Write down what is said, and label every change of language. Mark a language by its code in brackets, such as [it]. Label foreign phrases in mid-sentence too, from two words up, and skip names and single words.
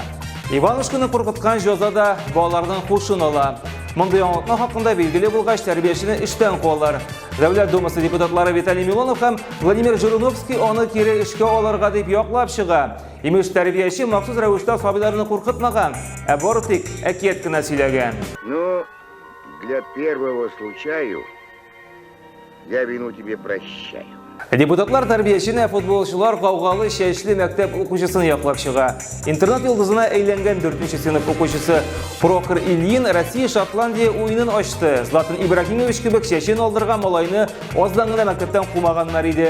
[tt] Иванушканы куркыткан җәза да балаларның хушын ала. Мондый аңлатма хакында билгеле булгач, тәрбиячене эштән куалар. Дәүләт Думасы депутатлары Виталий Милонов һәм Владимир Жириновский аны кире эшкә алырга дип яклап чыга. Имеш тәрбияче махсус рәвештә сабыйларны куркытмаган, ә бары тик әкият кенә сөйләгән. [ru] Но для первого случая я вину тебе прощаю. [tt] Депутатлар тәрбиячене футболчылар каугалы чәчле мәктәп укучысын яклап чыга. Интернет йолдызына әйләнгән 4нче сыйныф укучысы Прохор Ильин Россия-Шотландия уенын ачты. Златан Ибрагимович кебек чәчен алдырган малайны аздан гына мәктәптән кумаганнар иде.